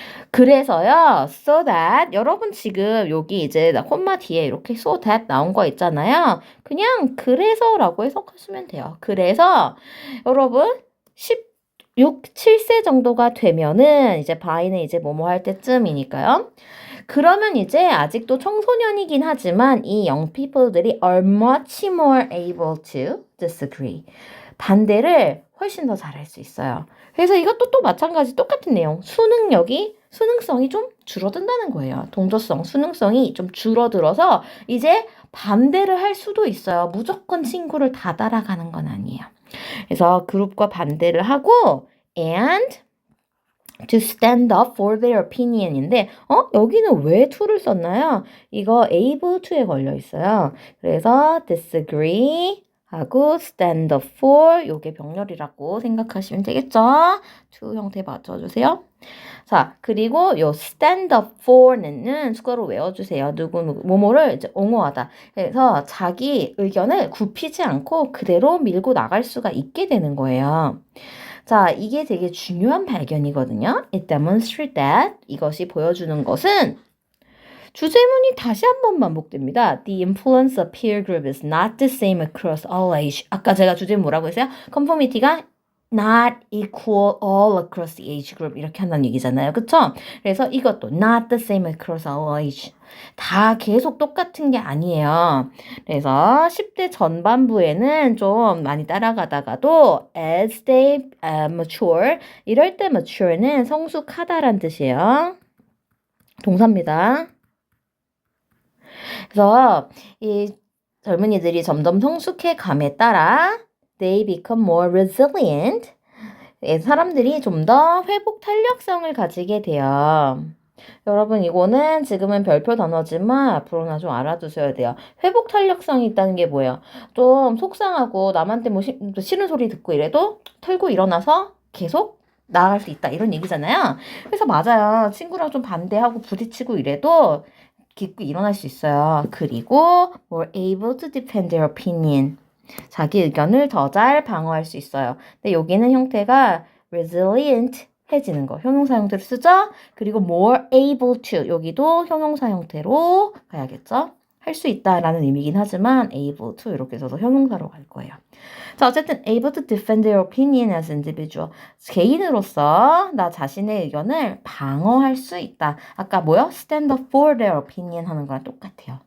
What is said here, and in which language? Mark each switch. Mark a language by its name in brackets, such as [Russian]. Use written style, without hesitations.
[Korean] 그래서요, [English] so that, [Korean] 여러분 지금 여기 이제 콤마 뒤에 이렇게 so that 나온 거 있잖아요. 그냥 그래서라고 해석하시면 돼요. 그래서 여러분 7세 정도가 되면은 이제 by는 이제 뭐뭐 할 때쯤이니까요. 그러면 이제 아직도 청소년이긴 하지만 이 [English] young people들이 are much more able to disagree. [Korean] 반대를 훨씬 더 잘할 수 있어요. 그래서 이것도 또 마찬가지 똑같은 내용. 수능성이 좀 줄어든다는 거예요. 동조성, 수능성이 좀 줄어들어서 이제 반대를 할 수도 있어요. 무조건 친구를 다 따라가는 건 아니에요. 그래서 그룹과 반대를 하고 [English] and to stand up for their opinion [Korean] 인데 여기는 왜 to를 썼나요? 이거 able to에 걸려 있어요. 그래서 disagree 하고 stand up for 요게 병렬이라고 생각하시면 되겠죠? to 형태 맞춰주세요. 자, 그리고 요 stand up for는 수거로 외워주세요. 뭐뭐를 이제 옹호하다. 그래서 자기 의견을 굽히지 않고 그대로 밀고 나갈 수가 있게 되는 거예요. 자, 이게 되게 중요한 발견이거든요. [English] It demonstrates that [Korean] 이것이 보여주는 것은 주제문이 다시 한번 반복됩니다. [English] The influence of peer group is not the same across all age. [Korean] 아까 제가 주제문 뭐라고 했어요? [English] conformity가 not equal all across the age group [Korean] 이렇게 한다는 얘기잖아요. 그쵸? 그래서 이것도 [English] not the same across all age. [Korean] 다 계속 똑같은 게 아니에요. 그래서 10대 전반부에는 좀 많이 따라가다가도 [English] as they mature [Korean] 이럴 때 mature는 성숙하다란 뜻이에요. 동사입니다. 그래서 이 젊은이들이 점점 성숙해 감에 따라 [English] they become more resilient. [Korean] 사람들이 좀 더 회복 탄력성을 가지게 돼요. 여러분 이거는 지금은 별표 단어지만 앞으로나 좀 알아두셔야 돼요. 회복 탄력성이 있다는 게 뭐예요? 좀 속상하고 남한테 뭐 싫은 소리 듣고 이래도 털고 일어나서 계속 나아갈 수 있다 이런 얘기잖아요. 그래서 맞아요. 친구랑 좀 반대하고 부딪히고 이래도 깊고 일어날 수 있어요. 그리고 [English] more able to defend their opinion. [Korean] 자기 의견을 더 잘 방어할 수 있어요. 근데 여기는 형태가 resilient 해지는 거. 형용사 형태로 쓰죠? 그리고 [English] more able to. [Korean] 여기도 형용사 형태로 가야겠죠? 할 수 있다라는 의미긴 하지만 able to 이렇게 써서 형용사로 갈 거예요. 자, 어쨌든 [English] able to defend their opinion as individual. [Korean] 개인으로서 나 자신의 의견을 방어할 수 있다. 아까 뭐요? [English] stand up for their opinion [Korean] 하는 거랑 똑같아요.